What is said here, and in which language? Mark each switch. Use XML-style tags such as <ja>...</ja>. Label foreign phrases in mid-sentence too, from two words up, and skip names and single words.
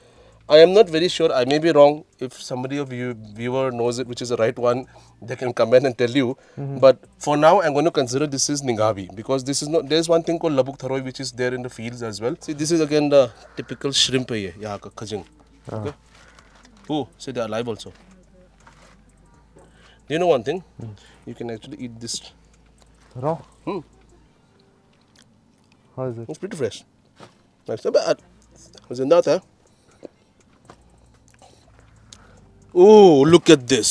<en>I am not very sure. I may be wrong. If somebody of you viewer knows it, which is the right one, they can comment and tell you. But for now, I'm going to consider this is Ninghabi, because this is not. There's one thing called labuk tharoi, which is there in the fields as well. See, this is again the typical shrimp</en> <hi>hai, yahan ka khajing.</hi> <en>Okay. Oh, so they are alive also. You know one thing? You can actually eat this. raw. Hmm. How is it? It's pretty fresh. That's not bad. Was it not, huh? Oh, look at this.</en>